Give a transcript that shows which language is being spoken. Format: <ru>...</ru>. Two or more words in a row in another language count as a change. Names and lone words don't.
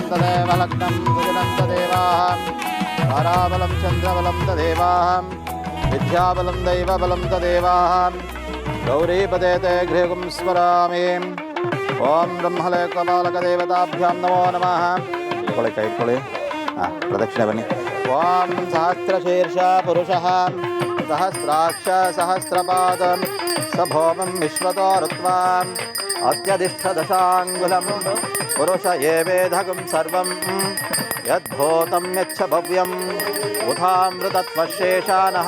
<sa>ತದೇವ ಲಗ್ನಂ ಸುಜನಂತದೇವಾಃ ತಾರಾಬಲಂ ಚಂದ್ರಬಲಂ ತದೇವಾಃ ವಿದ್ಯಾಬಲಂ ದೈವಬಲಂ ತದೇವಾಃ ಗೌರೀಪದೇ ತೇ ಗೃಹಗುಂ ಸ್ಮರಾಮಿ. ಓಂ ಬ್ರಹ್ಮಲೇಖಪಾಲಕ ದೇವತಾಭ್ಯಾಂ ನಮೋ ನಮಃ.</sa> <kn>ಇಟ್ಕೊಳ್ಳಿ ಕೈ ಇಟ್ಕೊಳ್ಳಿ. ಪ್ರದಕ್ಷಿಣೆ ಬನ್ನಿ.</kn> <sa>ಓಂ ಸಹಸ್ರಶೀರ್ಷ ಪುರುಷಃ ಸಹಸ್ರಾಕ್ಷ ಸಹಸ್ರಪಾದಂ ಸಭೋಮಂ ವಿಶ್ವತೋ ಋತ್ವಾಂ ಅತ್ಯಧಿಷ್ಠ ದಶಾಂಗುಲಂ ಪುರುಷ ಏವೇದಕಂ ಸರ್ವಂ ಯದ್ಭೂತಂ ಯಚ್ಚ ಭವ್ಯಂ ಉಥಾಮೃತತ್ವಶೇಷಾನಃ</sa>